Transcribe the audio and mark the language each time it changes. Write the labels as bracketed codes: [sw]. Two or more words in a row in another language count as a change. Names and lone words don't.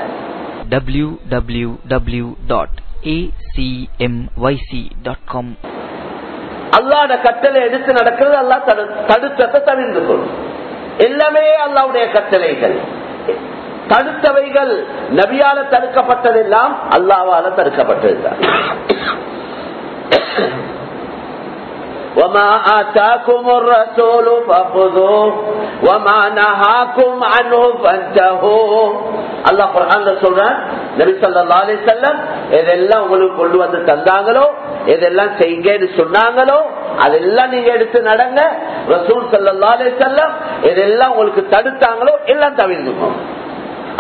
[ta] www.acmyc.com. அல்லாஹ்ட கட்டளை எடுத்து நடக்கிறது, அல்லாஹ் தடுத்தத்தை தவிர்த்து கொள்ளும். எல்லாமே அல்லாஹ்வுடைய கட்டளைகள். தடுத்தவைகள் நபியால தடுக்கப்பட்டதெல்லாம் அல்லாஹ்வால தடுக்கப்பட்டதுதான். [ar] وما آتاكم الرسول فخذوه وما نهاكم عنه فانتهوا. [ta] அல்லாஹ் குர்ஆன்ல சொல்றான், நபி [ar] صلى الله عليه وسلم [ta] எதெல்லாம் உங்களுக்கு கொண்டு வந்து தந்தாங்களோ, எதெல்லாம் செய்யுங்கன்னு சொன்னாங்களோ அதெல்லாம் நீங்க எடுத்து நடங்க. ரசூல் [ar] صلى الله عليه وسلم [ta] எதெல்லாம் உங்களுக்கு தடுத்தாங்களோ எல்லாம் தவிர்த்துக்கோங்க.